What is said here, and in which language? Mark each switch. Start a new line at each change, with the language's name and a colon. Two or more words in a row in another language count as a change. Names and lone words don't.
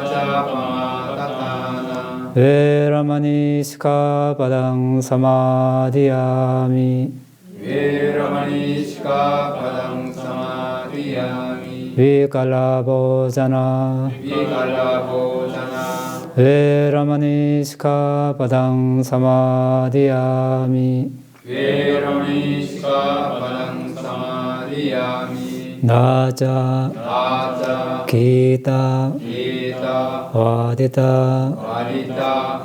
Pali: Majapamadatthana Veramani sikkhapadang samadhiyami Veramani sikkhapadang samadhiyami Vikalabhojana Vikalabhojana Veramaṇī sikkhāpadaṃ samādiyāmi Veramaṇī sikkhāpadaṃ samādiyāmi 나자 나자 기타 기타 와디타 와디타